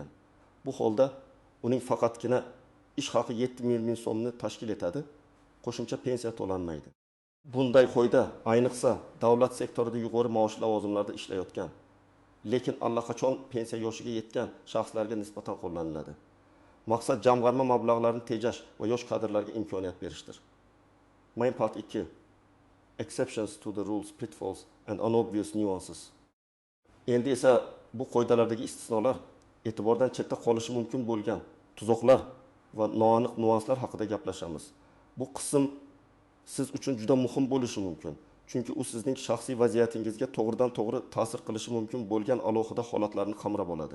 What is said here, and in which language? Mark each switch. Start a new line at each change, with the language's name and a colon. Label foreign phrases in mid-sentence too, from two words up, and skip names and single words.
Uzbek: Bu holda uning faqatgina ish haqi 7 million so'mni tashkil etadi, qo'shimcha pensiya to'lanmaydi. Bunday qoida ayniqsa davlat sektorida yuqori maoshli lavozimlarda ishlayotgan, lekin allaqachon pensiya yoshiga yetgan shaxslarga nisbatan qo'llaniladi. Maqsad jamg'arma mablag'larini tejash va yosh kadrlarga imkoniyat berishdir.
English: Main part 2. Exceptions to the rules, pitfalls and unobvious nuances.
Uzbek: Endi esa bu qoidalardagi istisnolar, e'tibordan chetda qolishi mumkin bo'lgan tuzoqlar va noaniq nuanslar haqida gaplashamiz. Bu qism siz uchun juda muhim bo'lishi mumkin. Chunki u sizning shaxsiy vaziyatingizga to'g'ridan-to'g'ri ta'sir qilishi mumkin bo'lgan alohida holatlarni qamrab oladi.